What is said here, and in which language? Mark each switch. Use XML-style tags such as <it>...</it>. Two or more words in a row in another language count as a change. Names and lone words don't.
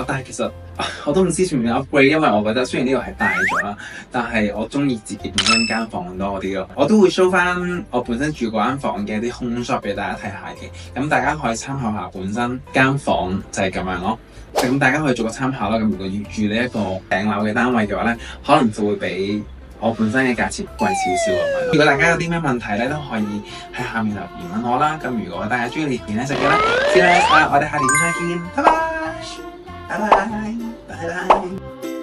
<yue>但係其實我都唔知算唔算 upgrade，因為我覺得雖然呢個係大咗啦，但係我中意自己本身間房多啲咯。我都會 show 翻我本身住嗰間房嘅啲</yue> <en>home shop</en> <yue>俾大家睇下嘅，咁大家可以參考下本身間房就係咁樣咯。咁大家可以做個參考啦。咁如果要住呢一個頂樓嘅單位嘅話咧，可能就會比我本身嘅價錢貴少少咁樣。如果大家有啲咩問題咧，都可以喺下面留言問我啦。咁如果大家中意呢片咧，就記得</yue> <en>see you next time，</en> <yue>我哋下條片再見，拜拜，拜拜，拜拜。</yue>